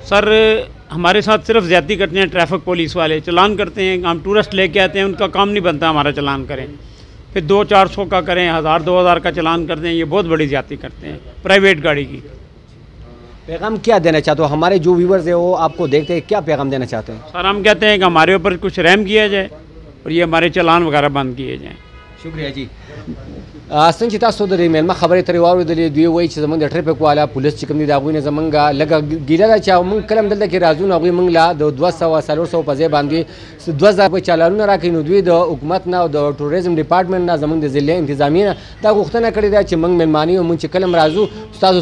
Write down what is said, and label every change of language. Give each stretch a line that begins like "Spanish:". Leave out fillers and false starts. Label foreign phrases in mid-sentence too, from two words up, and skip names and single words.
Urdu: سر ہمارے ساتھ صرف زیادتی کرتے ہیں
English: traffic police
Urdu: والے چالان کرتے ہیں ہم ٹورسٹ لے کے آتے ہیں ان کا کام نہیں بنتا ہمارا چالان کریں پھر 200-400 کا کریں 1000-2000 کا چالان کرتے ہیں یہ بہت بڑی زیادتی کرتے ہیں پرائیویٹ گاڑی کی. پیغام کیا دینا چاہتے ہو ہمارے جو ویورز ہے وہ آپ کو دیکھتے ہیں کیا پیغام دینا چاہتے ہیں سر ہم کہتے ہیں کہ ہمارے اوپر کچھ رحم کیا جائے اور یہ ہمارے چالان وغیرہ بند کیے جائیں. شکریہ جی
Pashto: څنګه چې تاسو د میلمه خبرې ترې واورېدلې دوی وایي چې زموږ د ټریفک والا پولیس چې کوم دي د هغوی نه زموږ لږه ګیله ده چې موږ کله هم دلته کې راځو نو هغوی موږ له د 200-400 په ځای باندې 2000 روپۍ چالانونه راکوي نو دوی د حکومت نه او د
English: tourism department
Pashto: نه زموږ د ضلع انتظامیې نه دا غوښتنه کړې ده چې موږ میلمانه یو موږ چې کله هم راځو ستاسو